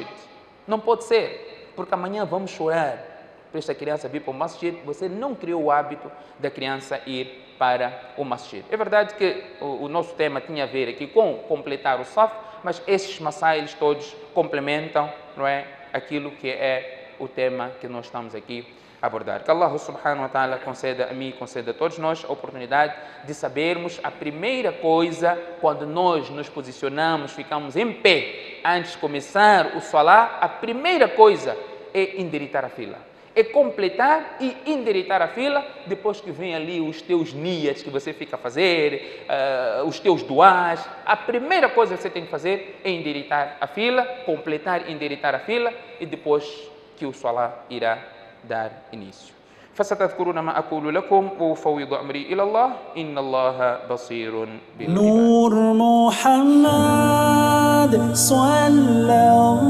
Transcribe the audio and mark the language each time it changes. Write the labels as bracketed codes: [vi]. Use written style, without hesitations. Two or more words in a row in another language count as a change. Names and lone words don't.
[pt] Não pode ser, porque amanhã vamos chorar para esta criança vir para o masjid. Você não criou o hábito da criança ir para o masjid. É verdade que o nosso tema tinha a ver aqui com completar o saf, mas esses masailes todos complementam, não é, aquilo que é o tema que nós estamos aqui a abordar. Que Allah [ar] سبحانه وتعالى [pt] conceda a mim e conceda a todos nós a oportunidade de sabermos a primeira coisa quando nós nos posicionamos, ficamos em pé antes de começar o salá, a primeira coisa é endireitar a fila. É completar e endireitar a fila, depois que vem ali os teus niyas que você fica a fazer, os teus duás. A primeira coisa que você tem que fazer é endireitar a fila, completar e endireitar a fila, e depois que o salá irá dar início. [ar] فستذكرون ما أقول لكم وأفوض أمري إلى الله إن الله بصير بالعباد. نور محمد صلى